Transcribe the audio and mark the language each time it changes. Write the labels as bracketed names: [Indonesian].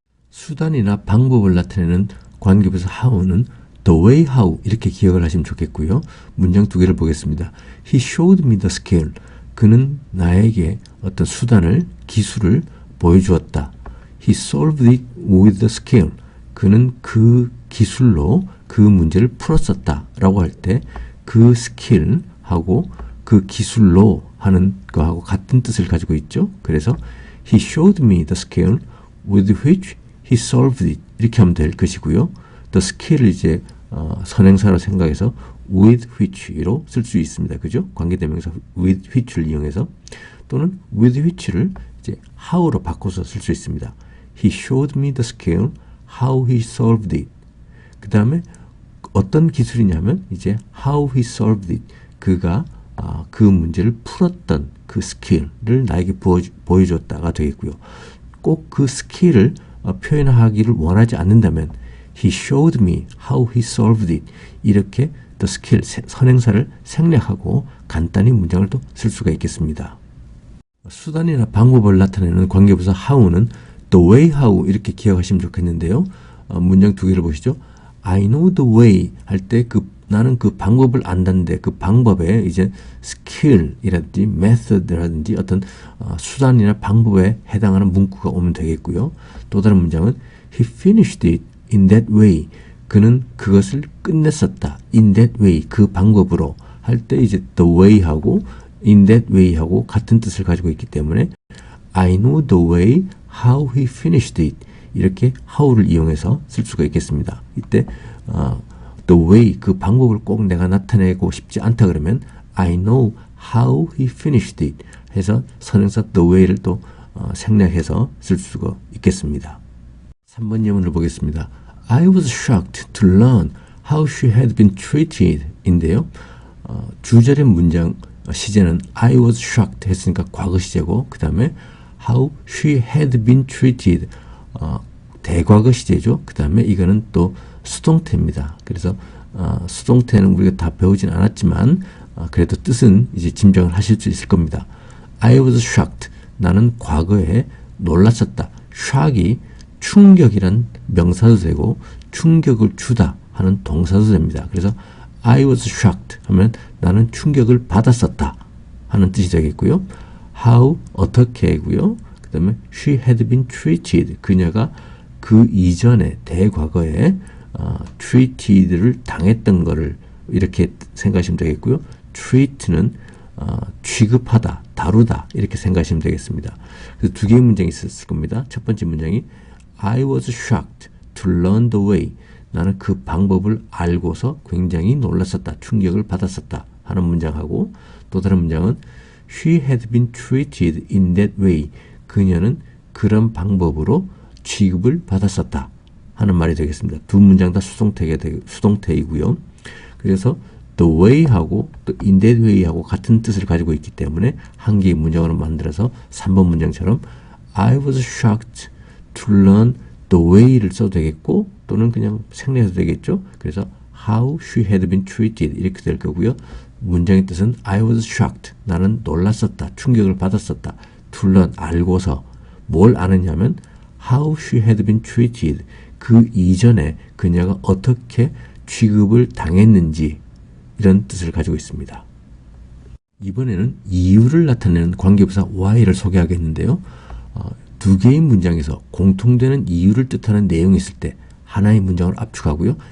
[Korean] 수단이나 방법을 나타내는 관계부사 how는 the way how 이렇게 기억을 하시면 좋겠고요. 문장 두 개를 보겠습니다. [English] He showed me the skill. [Korean] 그는 나에게 어떤 수단을, 기술을 보여주었다. [English] He solved it with the skill. [Korean] 그는 그 기술로 그 문제를 풀었었다. 라고 할 때 그 스킬하고 그 기술로 하는 거하고 같은 뜻을 가지고 있죠. [English] 그래서 He showed me the skill with which he solved it. [Korean] 이렇게 하면 될 것이고요. The skill을 이제 선행사로 생각해서 with which로 쓸 수 있습니다. 그죠? 관계대명사 with which를 이용해서 또는 with which를 이제 how로 바꿔서 쓸 수 있습니다. [English] He showed me the skill how he solved it. [Korean] 그 다음에 어떤 기술이냐면 이제 how he solved it. 그가 그 문제를 풀었던 그 스킬을 나에게 보여줬다가 되겠고요. 꼭 그 스킬을 표현하기를 원하지 않는다면 He showed me how he solved it. 이렇게 the skill, 선행사를 생략하고 간단히 문장을 또 쓸 수가 있겠습니다. 수단이나 방법을 나타내는 관계부사 how는 the way how 이렇게 기억하시면 좋겠는데요. 문장 두 개를 보시죠. I know the way 할 때 나는 그 방법을 안다는데 그 방법에 이제 skill이라든지 method라든지 어떤 수단이나 방법에 해당하는 문구가 오면 되겠고요. [English] 또 다른 문장은 He finished it in that way. [Korean] 그는 그것을 끝냈었다. in that way. 그 방법으로 할 때 이제 the way하고 in that way하고 같은 뜻을 가지고 있기 때문에 I know the way how he finished it. 이렇게 how를 이용해서 쓸 수가 있겠습니다. 이때 the way 그 방법을 꼭 내가 나타내고 싶지 않다 그러면 I know how he finished it 해서 선행사 the way를 또 생략해서 쓸 수가 있겠습니다. 3번 예문을 보겠습니다. [English] I was shocked to learn how she had been treated 인데요. [Korean] 주절의 문장 시제는 I was shocked 했으니까 과거 시제고 그 다음에 how she had been treated 대과거 시제죠. 그 다음에 이거는 또 수동태입니다. 그래서 수동태는 우리가 다 배우진 않았지만 그래도 뜻은 이제 짐작을 하실 수 있을 겁니다. I was shocked. 나는 과거에 놀랐었다. shock이 충격이란 명사도 되고 충격을 주다 하는 동사도 됩니다. 그래서 I was shocked 하면 나는 충격을 받았었다 하는 뜻이 되겠고요. how 어떻게고요. 그 다음에 she had been treated 그녀가 그 이전에 대과거에 treated를 당했던 거를 이렇게 생각하시면 되겠고요. treat는 취급하다, 다루다 이렇게 생각하시면 되겠습니다. 그래서 두 개의 문장이 있었을 겁니다. [English] 첫 번째 문장이 I was shocked to learn the way. [Korean] 나는 그 방법을 알고서 굉장히 놀랐었다, 충격을 받았었다 하는 문장하고 또 다른 문장은 She had been treated in that way. 그녀는 그런 방법으로 취급을 받았었다 하는 말이 되겠습니다. 두 문장 다 수동태이고요. 그래서 the way하고 또 in that way하고 같은 뜻을 가지고 있기 때문에 한 개의 문장으로 만들어서 3번 문장처럼 I was shocked to learn the way를 써도 되겠고 또는 그냥 생략해도 되겠죠. [English] 그래서 how she had been treated 이렇게 될 거고요. 문장의 뜻은 I was shocked. [Korean] 나는 놀랐었다. 충격을 받았었다. [English] to learn 알고서 뭘 아느냐면 how she had been treated. [Korean] 그 이전에 그녀가 어떻게 취급을 당했는지 이런 뜻을 가지고 있습니다. 이번에는 이유를 나타내는 관계부사 why를 소개하겠는데요. 두 개의 문장에서 공통되는 이유를 뜻하는 내용이 있을 때 하나의 문장을 압축하고요.